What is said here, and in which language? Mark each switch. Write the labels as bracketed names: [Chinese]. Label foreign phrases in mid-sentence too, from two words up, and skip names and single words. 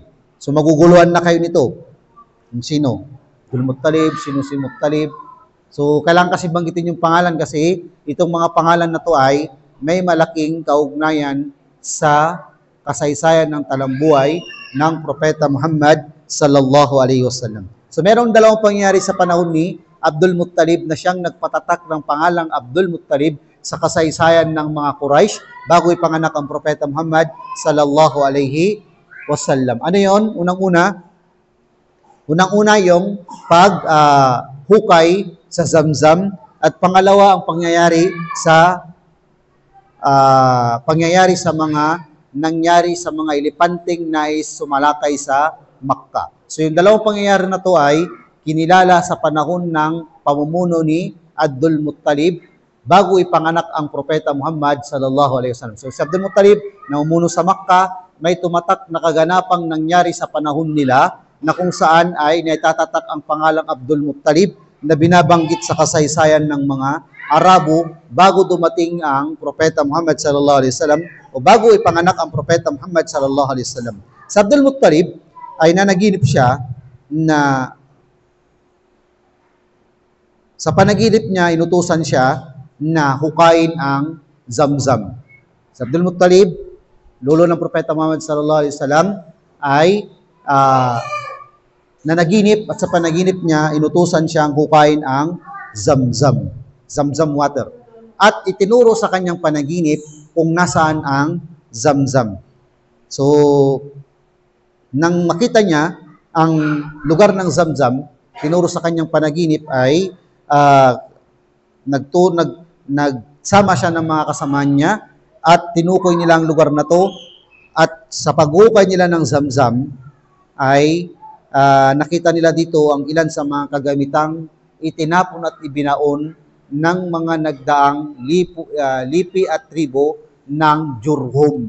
[Filipino] So, maguguluhan na kayo nito. Sino? Abdul Muttalib, sino si Muttalib? So, kailangan kasi banggitin yung pangalan kasi itong mga pangalan na to ay may malaking kaugnayan sa kasaysayan ng talambuhay ng Propeta Muhammad [Arabic] صلى الله عليه وسلم. [Filipino] So, merong dalawang pangyayari sa panahon ni Abdul Muttalib na siyang nagpatatak ng pangalang Abdul Muttalib sa kasaysayan ng mga Quraysh bago ipanganak ang Propeta Muhammad [Arabic] صلى الله عليه وسلم. [Filipino] Ano yon? Unang-una yung paghukay sa Zamzam at pangalawa ang pangyayari sa mga nangyari sa mga ilipanteng nais sumalakay sa Makkah. So yung dalawang pangyayari na to ay kinilala sa panahon ng pamumuno ni Abdul Muttalib bago ipanganak ang Propeta Muhammad [Arabic] صلى الله عليه وسلم. [Filipino] So si Abdul Muttalib na umuno sa Makkah, may tumatak na kaganapang nangyari sa panahon nila na kung saan ay naitatatak ang pangalang Abdul Muttalib na binabanggit sa kasaysayan ng mga Arabo bago dumating ang Propeta Muhammad [Arabic] صلى الله عليه وسلم [Filipino] o bago ipanganak ang Propeta Muhammad [Arabic] صلى الله عليه وسلم. [Filipino] Sa Abdul Muttalib ay nanaginip siya na sa panaginip niya inutusan siya na hukayin ang Zamzam. Sa Abdul Muttalib, lolo ng Propeta Muhammad [Arabic] صلى الله عليه وسلم [Filipino] ay nanaginip at sa panaginip niya inutusan siyang hukayin ang Zamzam. [English] Zamzam water. [Filipino] At itinuro sa kanyang panaginip kung nasaan ang Zamzam. So, nang makita niya ang lugar ng Zamzam, tinuro sa kanyang panaginip ay nagsama siya ng mga kasama niya at tinukoy nila ang lugar na to at sa paghukay nila ng Zamzam ay nakita nila dito ang ilan sa mga kagamitang itinapon at ibinaon ng mga nagdaang lipi at tribo ng Jurhum.